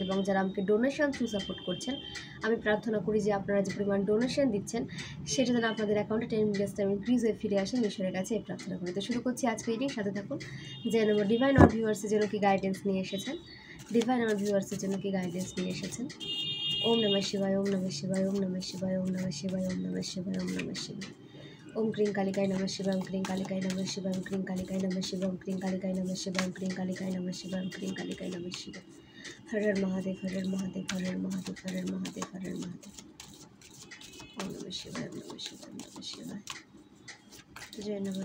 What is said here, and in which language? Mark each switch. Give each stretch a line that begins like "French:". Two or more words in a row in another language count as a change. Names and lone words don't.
Bangla: এবং যারা আমাকে
English: donation through support
Bangla: করছেন, আমি প্রার্থনা করি যে আপনারা যে পরিমাণ ডোনেশন দিচ্ছেন সেটা যেন আপনাদের অ্যাকাউন্টে
English: 10 million time increase
Bangla: হয়ে ফিরে আসেন। ঈশ্বরের কাছে এই প্রার্থনা করি। তো শুরু করছি আজকে রিডিং, সাথে থাকুন। যেন ডিভাইন আর ভিউয়ার্সের জন্য কি গাইডেন্স নিয়ে এসেছেন, ডিভাইন আমার ভিউয়ার্সের জন্য কি গাইডেন্স নিয়ে এসেছেন।
Sanskrit: ওম নমঃ শিবায়, ওম নমঃ শিবায়, ওম নমঃ শিবায়, ওম নমঃ শিবায়, ওম নমঃ শিবায়, ওম নমঃ শিবায়। ওম ক্রিং কালিকায় নমঃ শিবায়, ওম ক্রিং কালিকায় নমঃ শিবায়, ওম ক্রিং কালিকায় নমঃ শিবায়, ওম ক্রিং কালিকায় নমঃ শিবায়, ওম ক্রিং কালিকায় নমঃ শিবায়, ওম ক্রিং কালিকায় নমঃ শিবায়। হর হর মহাদেব, হর হর মহাদেব, হর হর মহাদেব, হর হর মহাদেব, হর হর মহাদেব। ওম নমঃ শিবায়, ওম নমঃ শিবায়, ওম নমঃ শিবায়। জয় নমঃ।